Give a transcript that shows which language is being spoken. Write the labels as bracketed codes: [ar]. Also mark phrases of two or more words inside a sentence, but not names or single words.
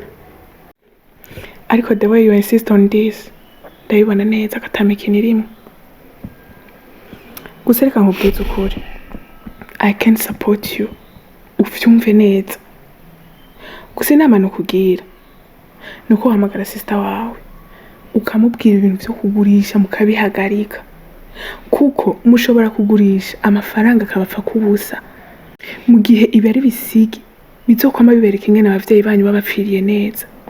[en] Ariko the way you insist on this, [rn] ndabibona neza katamikini rimwe. Gusa reka nkubwize ukuri. [en] I can support you. [rn] Ufyumve neza. Gusa inama nukugira. Nuko uhamagara sister wawe. Ukamubwira ibintu byo kugurisha mukabihagarika. Kuko mushobora kugurisha amafaranga akabapfa kubusa. Mu gihe ibari bisigi bizokwama bibereka ingene abavyeyi banyu babapfiriye neza.